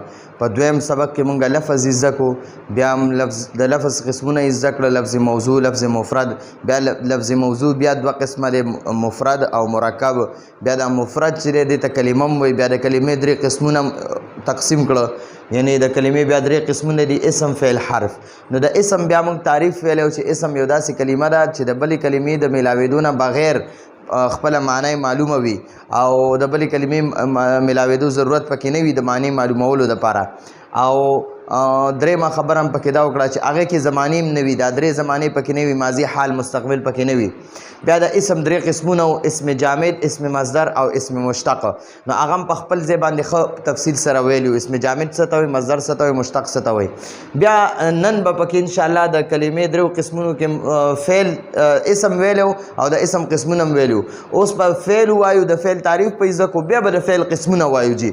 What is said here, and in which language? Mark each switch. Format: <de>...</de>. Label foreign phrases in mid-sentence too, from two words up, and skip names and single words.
<ps>په دویم سبق کې مونږ لفظ زده کو، بیا هم د لفظ قسمونه زده کړه، لفظ موضوع، لفظ مفرد. بیا لفظ موضوع بیا دوه قسمه دی، مفرد او مرکب. بیا د مفرد چې دی ته کلمه هم وایي. بیا د کلمې درې قسمونه تقسیم کړه، یعنی د کلمې بیا درې قسمونه دي: اسم، فعل، حرف. نو د اسم بیا موږ تعریف ویلو چې اسم یو داسې کلمه ده چې د بلې کلمې د میلاوېدو نه بغیر خپله معنی معلومه وي او د بلې کلمې میلاوېدو ضرورت پکې نه وي د معنی معلومولو دپاره. او درېیمه خبره هم پکې دا وکړه چې هغې کې زمانې هم نه وي، دا درې زمانې پکې نه وي، ماضي، حال، مستقبل پکې نه وي. بیا د اسم درې قسمونه و: اسم جامد، اسم مصدر او اسم مشتق. نو هغه هم په خپل ځای باندې ښه تفصیل سره ویلي، اسم جامد څه ته وایي، مصدر څه ته وایي، مشتق څه ته وایي. بیا نن به پکې انشاءالله د کلمې درو قسمونو کې فعل اسم ویلو او د اسم قسمونه هم ویلو. اوس به فعل وایو، د فعل تعریف په زده کو، بیا به د فعل قسمونه وایو جي.</ps>